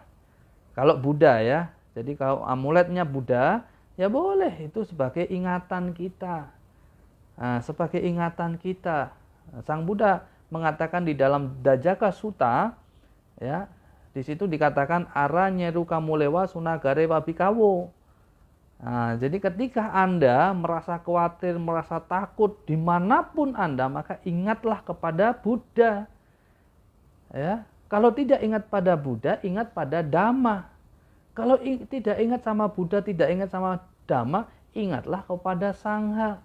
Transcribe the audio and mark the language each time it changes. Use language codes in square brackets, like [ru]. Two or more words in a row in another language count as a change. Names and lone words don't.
[id] Kalau Buddha, ya. Jadi kalau amuletnya Buddha, ya boleh, itu sebagai ingatan kita. Nah, sebagai ingatan kita. Sang Buddha mengatakan di dalam Dajjaka Sutta, ya, di situ dikatakan [pi] ara nyeru kamulewa sunagare wabikawo. [id] Nah, jadi ketika Anda merasa khawatir, merasa takut dimanapun Anda, maka ingatlah kepada Buddha. Ya, kalau tidak ingat pada Buddha, ingat pada Dhamma. Kalau tidak ingat sama Buddha, tidak ingat sama Dhamma, ingatlah kepada Sangha.